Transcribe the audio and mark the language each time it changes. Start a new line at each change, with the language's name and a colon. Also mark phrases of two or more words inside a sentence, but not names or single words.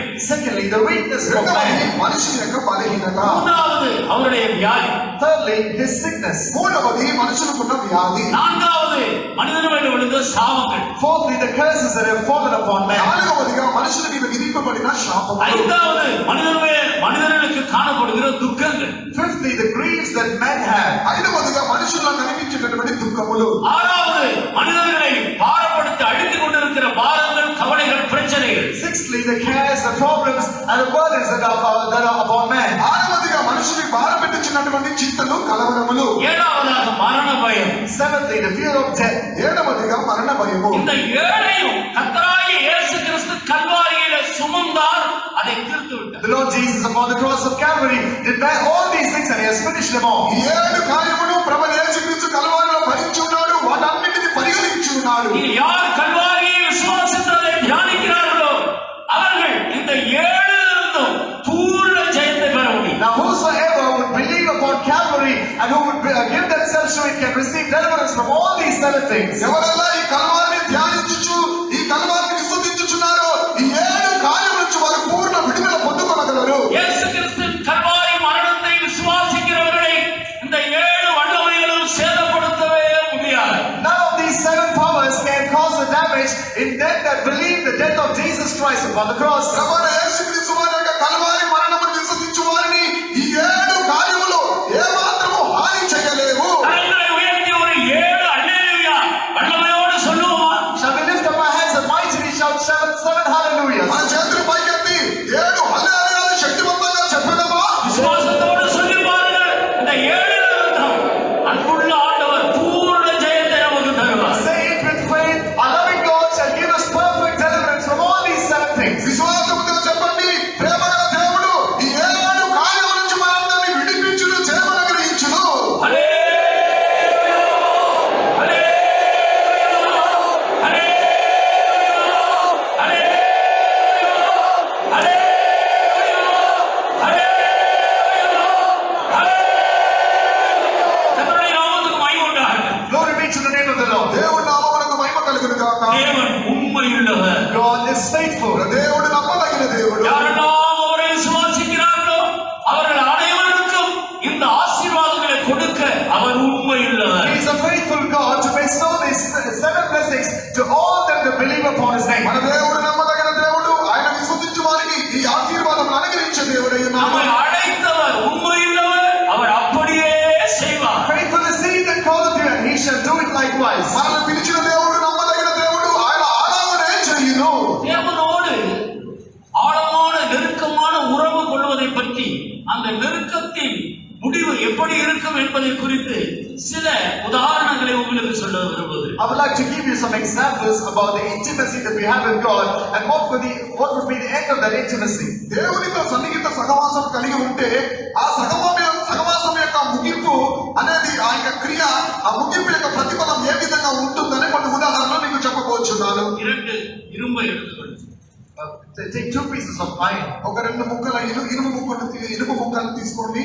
English: Secondly, the weakness of
Telugu: రెండవది
English: man.
Telugu: మనిషి యొక్క బలహీనత.
Tamil: மூன்றாவது, அவருடைய வியாதி.
English: Thirdly, his sickness.
Telugu: మూడవది మనుషులకున్న వ్యాధి.
Tamil: நான்காவது, மனிதன் மேல் விழுந்த சாபங்கள்.
English: Fourthly, the curses that have fallen upon man.
Telugu: నాలుగవదిగా మనుషుల మీద విధింపబడిన శాపములు.
Tamil: ஐந்தாவது, மனிதர்களுக்கு காணப்படுகிற துக்கங்கள்.
English: Fifthly, the griefs that men have.
Telugu: ఐదవదిగా మనుషుల్లో కనిపించేటటువంటి దుఃఖములు.
Tamil: ஆறாவது, மனிதர்களை பாரப்படுத்தி அழித்துக் கொண்டிருக்கிற பாரங்கள், கவலைகள், பிரச்சனைகள்.
English: Sixthly, the cares, the problems, and the burdens that are upon man.
Telugu: ఆరవదిగా మనుషుని భారపెట్టించినటువంటి చింతలు కలవరములు.
Tamil: ஏழாவதாக மரண பயம்.
English: Seventhly, the fear of death.
Telugu: ఏడవదిగా మరణ భయము.
Tamil: இந்த ஏழையும் கர்த்தராகிய இயேசு கிறிஸ்து கல்வாரியிலே சுமந்தார், அதை தீர்த்து விட்டார்.
English: The Lord Jesus upon the cross of Calvary did bear all these things and he has finished them all.
Telugu: ఈ 7 కార్యములు ప్రభువైన యేసుక్రీస్తు కల్వారిలో భరించి ఉన్నాడు, వాటన్నిటిని పరిగణించి ఉన్నాడు.
Tamil: இனி யார் கல்வாரியை விசுவாசித்ததை தியானிக்கிறார்களோ அவர்கள் இந்த 7 பூர்ண ஜெயத்தை பெற முடியும்.
English: Now whosoever would believe upon Calvary and who would give themselves to it can receive deliverance from all these 7 things.
Telugu: ఎవరెల్లా ఈ కల్వారిని ధ్యానించుచు ఈ కల్వారిని విశ్వసించుచున్నారో ఈ 7 కార్యముల నుంచి వారు పూర్ణ విడుదల పొందుకొనగలరు.
Tamil: இயேசு கிறிஸ்துவின் கல்வாரி மரணத்தை விசுவாசிக்கிறவர்களை இந்த 7 வல்லமைகளும் சேதப்படுத்தவே முடியாது.
English: None of these 7 powers can cause the damage in them that believe the death of Jesus Christ upon the cross.
Telugu: ప్రభువైన యేసుక్రీస్తు వారి యొక్క కల్వారి మరణమును విశ్వసించు వారిని ఈ 7 కార్యములు ఏమాత్రము హాని చేయలేవు.
Tamil: கரங்களை உயர்த்தி ஒரு 7 அல்லேலூயா வல்லமையோடு சொல்லுவோமா?
English: Shall we lift up our hands and mightily shout 7 hallelujahs?
Telugu: మన చేతులు పైకెత్తి 7 హల్లెలూయాలు శక్తివంతంగా చెప్పదమా?
Tamil: விசுவாசத்தோடு சொல்லி பாருங்கள். இந்த 7 நிமித்தம் அன்புள்ள ஆண்டவர் பூர்ண ஜெயத்தை நமக்கு தருவார்.
English: Say it with faith. Our loving God shall give us perfect deliverance from all these 7 things.
Telugu: విశ్వాసముతో చెప్పండి, ప్రేమగల దేవుడు ఈ 7 కార్యముల నుంచి మనందరినీ విడిపించును, జయమును అనుగ్రహించును.
Tamil: ஹல்லேலூயா! ஹல்லேலூயா! ஹல்லேலூயா! ஹல்லேலூயா! ஹல்லேலூயா! கர்த்தருடைய நாமத்துக்கு மகிமை உண்டாகட்டும்.
English: Glory be to the name of the Lord.
Telugu: దేవుడి నామమునకు మహిమ కలుగును గాక.
Tamil: தேவன் உண்மையுள்ளவர்.
English: God is faithful.
Telugu: దేవుడు నమ్మదగిన దేవుడు.
Tamil: யாரெல்லாம் அவரை விசுவாசிக்கிறார்களோ அவர்கள் அனைவருக்கும் இந்த ஆசீர்வாதங்களை கொடுக்க அவர் உண்மையுள்ளவர்.
English: He is a faithful God to bestow these 7 blessings to all them that believe upon His name.
Telugu: మన దేవుడు నమ్మదగిన దేవుడు. ఆయన విశ్వసించు వారికి ఈ ఆశీర్వాదం అనుగ్రహించే దేవుడై ఉన్నాడు.
Tamil: நம்மை அழைத்தவர் உண்மையுள்ளவர். அவர் அப்படியே செய்வார்.
English: Faithful is He that calleth you, and He shall do it likewise.
Telugu: మనల్ని పిలిచిన దేవుడు నమ్మదగిన దేవుడు. ఆయన అలాగనే చేయును.
Tamil: தேவனோடு ஆழமான நெருக்கமான உறவு கொள்வதை பற்றி அந்த நெருக்கத்தின் முடிவு எப்படி இருக்கும் என்பதை குறித்து சில உதாரணங்களை உங்களுக்கு சொல்ல விரும்புகிறேன்.
English: I would like to give you some examples about the intimacy that we have with God and what would be the end of that intimacy.
Telugu: దేవునితో సన్నిహిత సహవాసం కలిగి ఉంటే ఆ సహవాసం యొక్క ముగింపు అనేది ఆ యొక్క క్రియ, ఆ ముగింపు యొక్క ప్రతిఫలం ఏ విధంగా ఉంటుందని కొన్ని ఉదాహరణలు మీకు చెప్పబోతున్నాను.
Tamil: 2 இரும்பை எடுத்துக்கொள்ளுங்கள்.
English: Take 2 pieces of iron.
Telugu: ఒక 2 ముక్కల ఇనుము ముక్కలు తీసుకోండి.